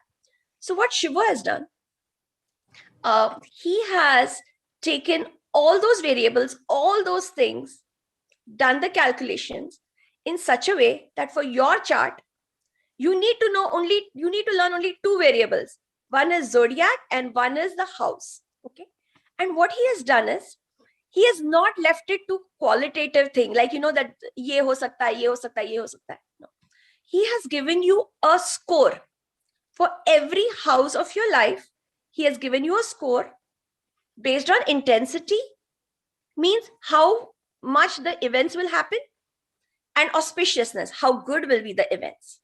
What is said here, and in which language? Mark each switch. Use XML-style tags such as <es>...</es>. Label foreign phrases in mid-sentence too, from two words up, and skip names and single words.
<en>So what Shiva has done, he has taken all those variables, all those things, done the calculations in such a way that for your chart, you need to learn only 2 variables. One is zodiac and one is the house. Okay. And what he has done is, he has not left it to qualitative thing, like, that</en> <hi>ये हो सकता है, ये हो सकता है, ये हो सकता है.</hi> <en>No. He has given you a score for every house of your life. He has given you a score based on intensity, means how much the events will happen, and auspiciousness, how good will be the events.</en>